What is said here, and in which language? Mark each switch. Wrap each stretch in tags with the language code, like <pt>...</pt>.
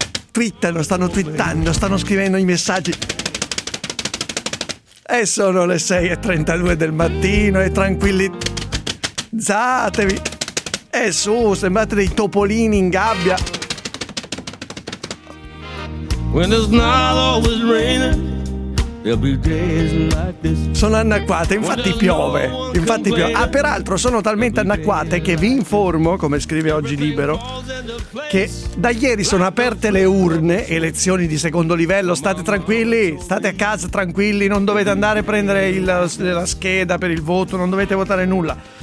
<it>Twittano, stanno twittando, stanno scrivendo i messaggi. E sono le 6:32 del mattino e tranquillizzatevi. E su, sembrate dei topolini in gabbia.</it> <en>When it's not always raining, there'll be days like this.</en> <it>Sono annacquate, infatti piove. Infatti piove. Ah, peraltro sono talmente annacquate che vi informo, come scrive oggi Libero, che da ieri sono aperte le urne, elezioni di secondo livello. State tranquilli, state a casa tranquilli, non dovete andare a prendere la scheda per il voto, non dovete votare nulla.</it>